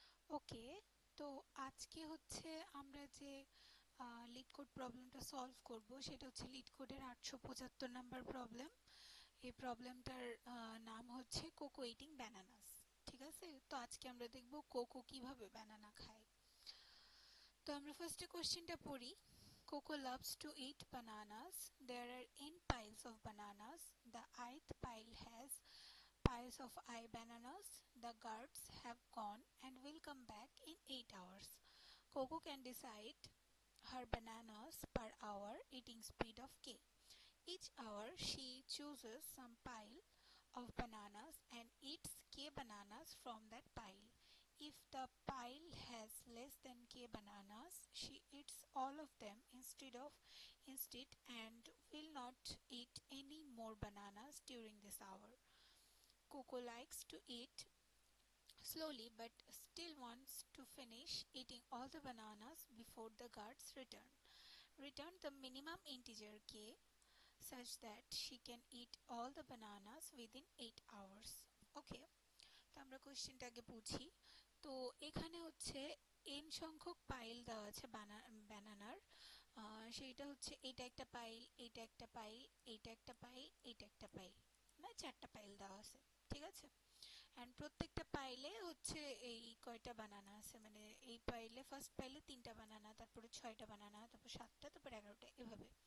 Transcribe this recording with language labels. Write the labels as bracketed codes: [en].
[bn] ওকে, তো আজকে হচ্ছে আমরা যে লিড কোড প্রবলেমটা সলভ করব সেটা হচ্ছে লিড কোডের 875 নাম্বার প্রবলেম। এই প্রবলেমটার নাম হচ্ছে কোকো ইটিং ব্যানানাস। ঠিক আছে, তো আজকে আমরা দেখব কোকো কিভাবে ব্যানানা খায়। তো আমরা ফার্স্টে কোশ্চেনটা পড়ি। [en] Coco loves to eat bananas. There are n piles of bananas. The ith pile has piles of I bananas. The guards have gone and will come back in 8 hours. Coco can decide her bananas per hour eating speed of k. Each hour she chooses some pile of bananas and eats k bananas from that pile. If the pile has less than k bananas, she eats all of them instead and will not eat any more bananas during this hour. Coco likes to eat slowly but still wants to finish eating all the bananas before the guards return. Return the minimum integer k such that she can eat all the bananas within 8 hours. [bn] Okay, তো আমরা কোশ্চেনটা আগে বুঝি। তো এখানে হচ্ছে n সংখ্যক pile দেওয়া আছে ব্যানানার। সেইটা হচ্ছে এটা একটা পাইল, এটা একটা পাইল, এইটা একটা পাইল, এইটা একটা পাইল, মানে 4টা পাইল দেওয়া আছে। ঠিক আছে, অ্যান্ড প্রত্যেকটা পাইলে হচ্ছে এই কয়টা বানানা আছে, মানে এই পাইলে ফার্স্ট পাইলে 3টা বানানা, তারপরে 6টা বানানা, তারপর 7টা, তারপর 11টা, এভাবে।